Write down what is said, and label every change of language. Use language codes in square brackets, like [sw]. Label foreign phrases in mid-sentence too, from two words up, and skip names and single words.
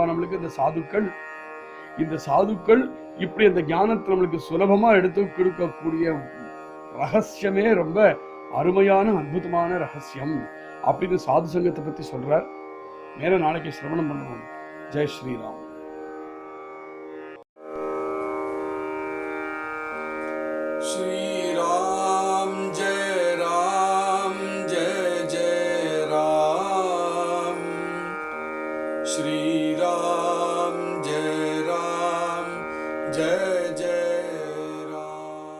[ta] நம்மளுக்கு இந்த சாதுக்கள் இப்படி அந்த ஞானத்தை நம்மளுக்கு சுலபமா எடுத்து கொடுக்கக்கூடிய ரகசியமே ரொம்ப அருமையான அற்புதமான ரகசியம் அப்படின்னு சாது சங்கத்தை பத்தி சொல்றார். மேல நாளைக்கு சிரவணம் பண்ணுவோம். ஜெய் ஸ்ரீராம். [hi] श्रीराम जय राम जय जय राम, श्रीराम जय राम जय जय राम।